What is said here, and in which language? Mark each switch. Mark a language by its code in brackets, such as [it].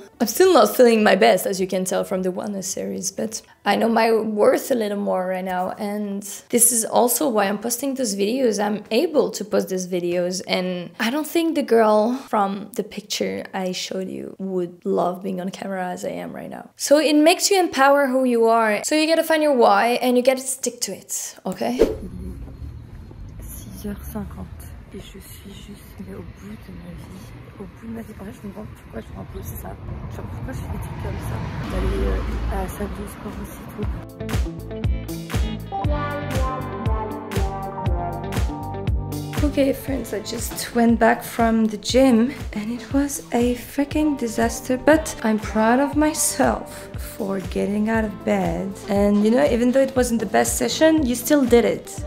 [en] I'm still not feeling my best, as you can tell from the wellness series, but I know my worth a little more right now, and this is also why I'm posting those videos. I'm able to post these videos, and I don't think the girl from the picture I showed you would love being on camera as I am right now. So it makes you empower who you are. So you gotta find your why and you gotta stick to it, okay? [fr] 6h50 et je suis juste au bout de ma vie. Au bout de ma vie. En fait, je me demande pourquoi je m'impose ça. Genre, pourquoi je fais des trucs comme ça. D'aller à la salle de sport aussi, tout. [en] Okay, friends, I just went back from the gym and it was a freaking disaster, but I'm proud of myself for getting out of bed. And you know, even though it wasn't the best session, you still did it.